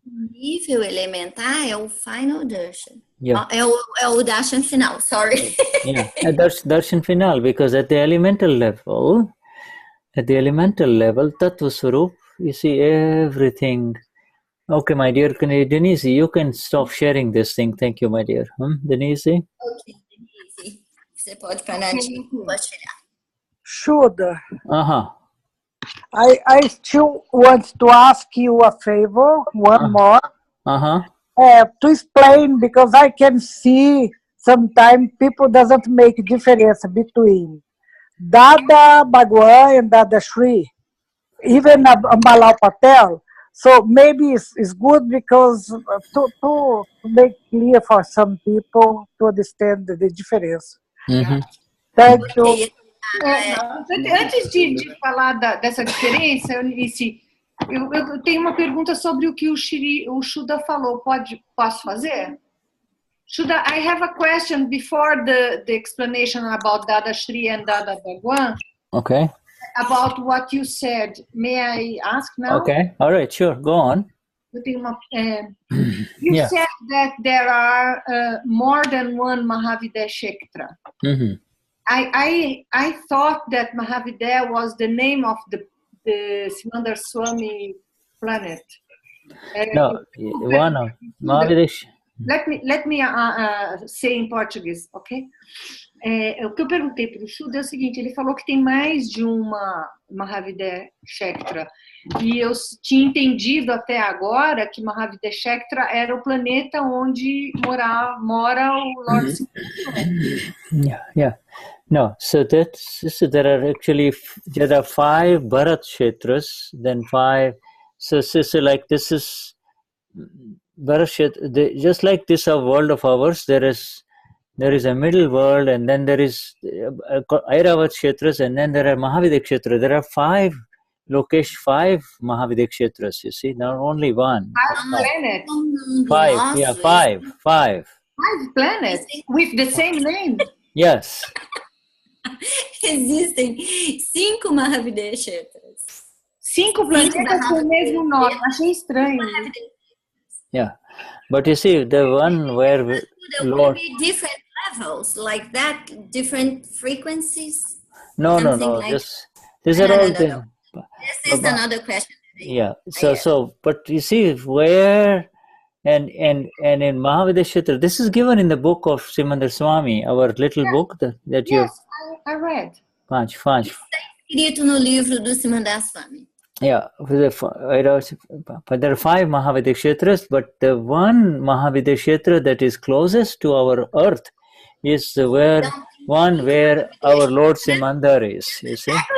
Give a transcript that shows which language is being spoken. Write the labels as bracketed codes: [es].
[pt] O nível elementar é o final darshan. [en] Yeah. [pt] É o darshan final. [en] Sorry. Yeah, darshan final, because at the elemental level, tattva swarup, you see everything. Okay, my dear Denise, you can stop sharing this thing. Thank you, my dear. Denise? Ok, Denise. [pt] Você pode parar de compartilhar. [en] Shuddha. Uh-huh. I still want to ask you a favor, one more. Uh-huh. To explain, because I can see sometimes people doesn't make difference between Dada, Bhagwan and Dadashri, even Ambalal Patel. So maybe it's good because to make clear for some people to understand the difference. Mm-hmm. Thank you. [pt] Antes de falar dessa diferença, Eunice, eu tenho uma pergunta sobre o que o Shuddha falou. Posso fazer? [en] Shuddha, I have a question before the explanation about Dadashri and Dada Bhagwan. Okay. About what you said. May I ask now? Okay. All right. Sure. Go on. [pt] Eu tenho uma, [en] you said that there are more than one Mahavidya Kshetra. Mm-hmm. I thought that Mahavidya was the name of the Siddha Swami planet. No, one of Mahavidya. Let me say in Portuguese, okay? [pt] O que eu perguntei para o Shuddha é o seguinte, ele falou que tem mais de uma Mahavidya Kshetra. E eu tinha entendido até agora que Mahavidya Kshetra era o planeta onde mora o Lord Siddha. [en] Yeah. No, so there are 5 Bharat Kshetras, then 5. So like this is Bharat Kshetra, just like this world of ours, there is a middle world, and then there is Airavat Kshetras, and then there are Mahavidya Kshetras. There are 5 Mahavidya Kshetras, you see, not only one. 5 planets. 5, yeah, 5. 5 planets with the same name. Yes. [pt] Existem 5 Mahavidya Kshetras. 5 planetas com o mesmo nome. Achei estranho. [en] Yeah, but you see, the one where there will be different levels like that, different frequencies. No. Like These are all things. This is another question. Yeah. So, but you see where, and in Mahavidya Kshetra, this is given in the book of Simandar Swami, our little book that you. Yes, I read. Panch. [pt] Escrito no livro do Simandar Swami. [en] Yeah, but there are 5 Mahavidya Kshetras, but the one Mahavidya Kshetra that is closest to our earth is where our Lord Simandar is, you see.